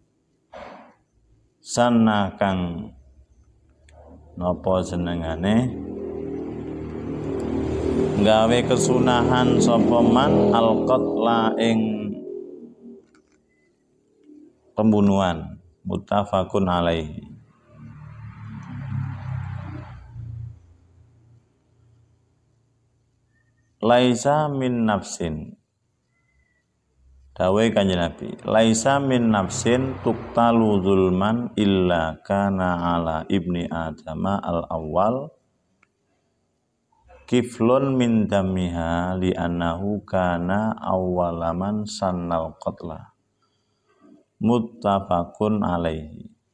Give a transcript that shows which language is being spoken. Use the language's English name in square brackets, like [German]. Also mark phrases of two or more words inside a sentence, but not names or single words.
[Javanese] sana kang napa jenengane gawe kesunahan sapa [Arabic] من القتل [Javanese] ing pembunuhan [Arabic] متفق عليه. ليس من نفس [Javanese] dawuh Kanjeng Nabi [Arabic] ليس من نفس تقتل ظلما إلا كان على ابن آدم الأول كفل من دمها لأنه كان أول من سن القتل متفق عليه.